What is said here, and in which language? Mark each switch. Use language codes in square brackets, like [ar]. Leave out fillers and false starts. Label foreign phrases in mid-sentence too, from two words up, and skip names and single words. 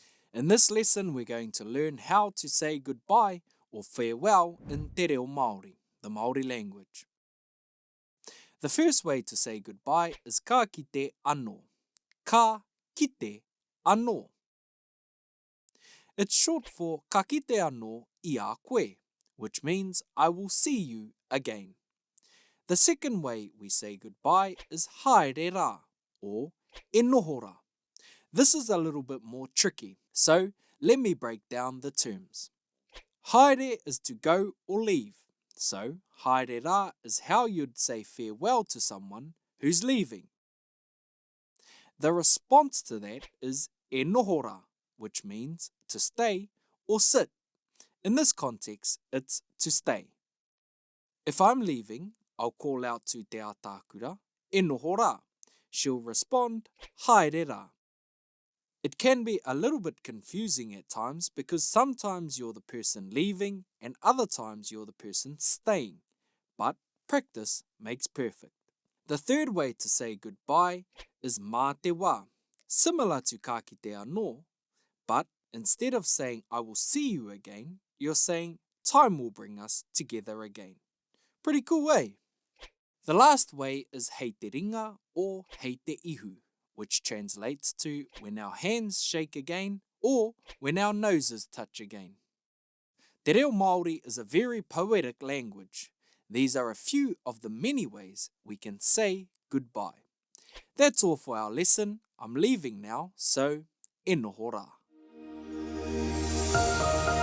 [en] In this lesson, we're going to learn how to say goodbye or farewell in Te Reo Māori, the Māori language. The first way to say goodbye is [mi] ka kite anō. [en] Ka kite anō. It's short for [mi] ka kite anō I a koe, [en] which means I will see you again. The second way we say goodbye is [mi] haere rā [en] or [mi] e noho rā. [en] This is a little bit more tricky, so let me break down the terms. Haere is to go or leave, so [mi] haere rā [en] is how you'd say farewell to someone who's leaving. The response to that is [mi] e noho rā, [en] which means to stay or sit. In this context, it's to stay. If I'm leaving, I'll call out to te Ataakura, [mi] e noho rā. [en] She'll respond, [mi] haere rā. [en] It can be a little bit confusing at times because sometimes you're the person leaving and other times you're the person staying. But practice makes perfect. The third way to say goodbye is [mi] mā te wā, [en] similar to [mi] ka kite anō, [en] but instead of saying I will see you again, you're saying time will bring us together again. Pretty cool, eh? The last way is [mi] hei te ringa [en] or [mi] hei te ihu, [en] which translates to when our hands shake again or when our noses touch again. Te Reo Māori is a very poetic language. These are a few of the many ways we can say goodbye. That's all for our lesson. I'm leaving now, so [mi] e noho rā.